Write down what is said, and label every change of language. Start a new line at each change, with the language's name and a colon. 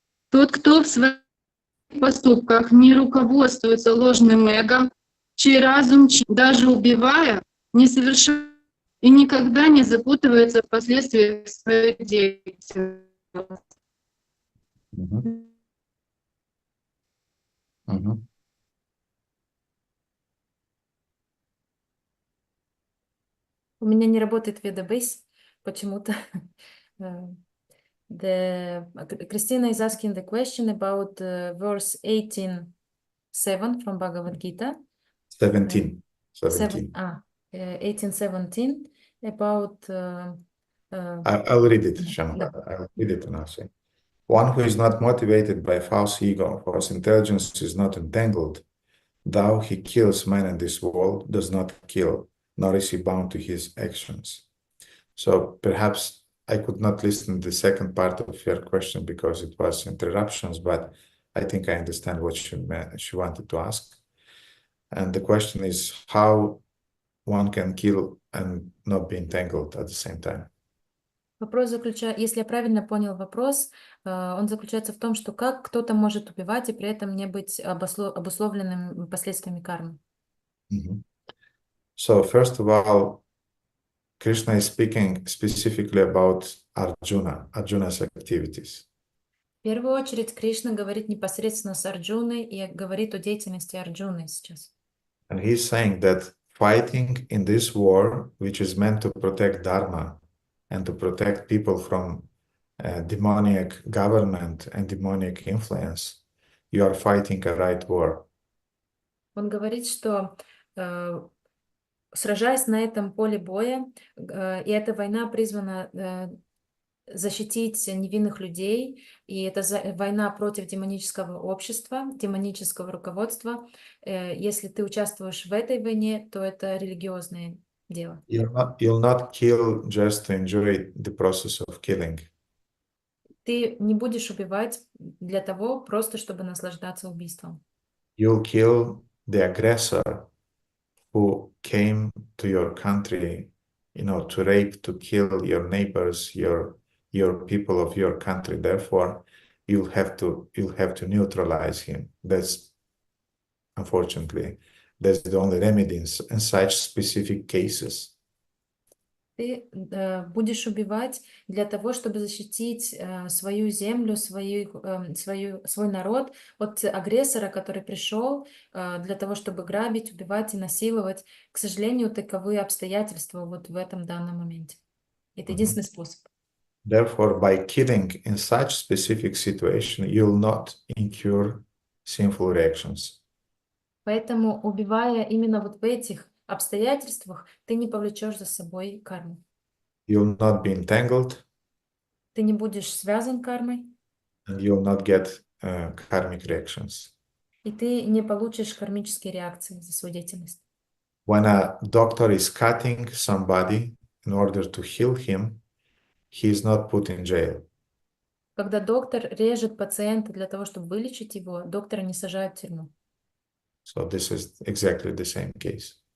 Russian: Тот, кто в своих поступках не руководствуется ложным эго, чей разум, даже убивая, не совершает и никогда не запутывается в последствиях своей деятельности. У меня не работает Ведабейс почему-то.
English: Christina is asking the question about verse 18:7 from Bhagavad Gita. 17. 18:17 about. I'll read it, Shama. I'll read it now. One who is not motivated by false ego, whose intelligence is not entangled, though he kills men in this world, does not kill, nor is he bound to his actions. So perhaps I could not listen to the second part of your question because it was interruptions, but I think I understand what she wanted to ask. And the question is how one can kill and not be entangled at the same time.
Russian: Вопрос заключается, если я правильно понял вопрос, он заключается в том, что как кто-то может убивать и при этом не быть обусловленным последствиями кармы.
English: So first of all, Krishna is speaking specifically about Arjuna's activities.
Russian: В первую очередь Кришна говорит непосредственно с Арджуной и говорит о деятельности Арджуны сейчас.
English: And he's saying that fighting in this war, which is meant to protect Dharma and to protect people from demoniac government and demoniac influence, you are fighting a right war.
Russian: Он говорит, что сражаясь на этом поле боя, и эта война призвана защитить невинных людей, и это война против демонического общества, демонического руководства. Если ты участвуешь в этой войне, то это религиозное дело.
English: You'll not kill just to enjoy the process of killing.
Russian: Ты не будешь убивать для того, просто чтобы наслаждаться убийством.
English: You'll kill the aggressor who came to your country, to rape, to kill your neighbors, your people of your country. Therefore, you'll have to neutralize him. That's unfortunately the only remedy in such specific cases.
Russian: Ты будешь убивать для того, чтобы защитить свою землю, свой народ от агрессора, который пришел для того, чтобы грабить, убивать и насиловать. К сожалению, таковы обстоятельства вот в этом данном моменте. Это единственный способ.
English: Therefore, by killing in such specific situation, you'll not incur sinful reactions.
Russian: Поэтому, убивая именно вот в этих обстоятельствах, ты не повлечешь за собой карму.
English: You'll not be entangled.
Russian: Ты не будешь связан кармой.
English: And you'll not get karmic reactions.
Russian: И ты не получишь кармические реакции за свою деятельность.
English: When a doctor is cutting somebody in order to heal him, he is not put in jail.
Russian: Когда доктор режет пациента для того, чтобы вылечить его, доктора не сажают в тюрьму.
English: So this is exactly the same case.